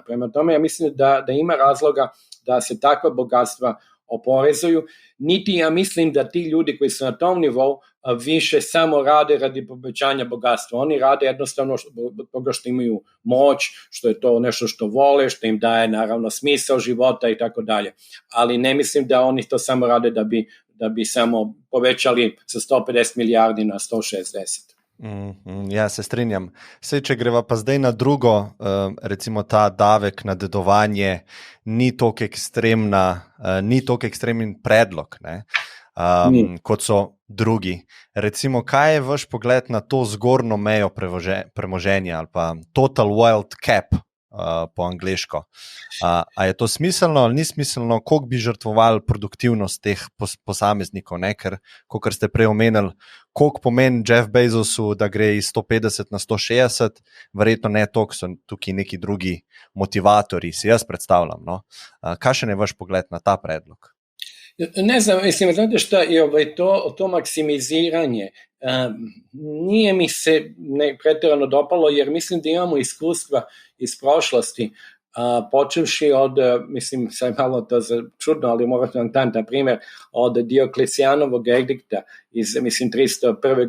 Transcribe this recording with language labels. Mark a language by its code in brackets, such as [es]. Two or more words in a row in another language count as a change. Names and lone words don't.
[sr] Prema tome ja mislim da ima razloga da se takva bogatstva oporezuju, niti ja mislim da ti ljudi koji su na tom nivou više samo rade radi povećanja bogatstva. Oni rade jednostavno toga što imaju moć, što je to nešto što vole, što im daje naravno smisao života i tako dalje. Ali ne mislim da oni to samo rade da bi samo povećali sa 150 milijardi na 160. [sl] Ja, se strinjam. Sej, če greva pa zdaj na drugo, recimo ta davek na dedovanje ni toliko ekstremen predlog, ne? Kot so drugi. Recimo, kaj je vaš pogled na to zgornjo mejo premoženja ali pa [en] total wealth cap [sl] po angleško? A je to smiselno ali ni smiselno, koliko bi žrtvovali produktivnost teh posameznikov, ne? Ker, kot ste prej omenili, koliko pomeni Jeff Bezosu, da gre iz 150 na 160, verjetno ne toliko, so tukaj neki drugi motivatorji, si jaz predstavljam. No? Kakšen je vaš pogled na ta predlog? [sr] Ne znam, mislim, znate šta je to maksimiziranje, nije mi se pretjerano dopalo, jer mislim da imamo iskustva iz prošlosti, počevši od, mislim, sad malo to čudno, ali moram vam na primjer, od Dioklecijanovog edikta iz, mislim, 301.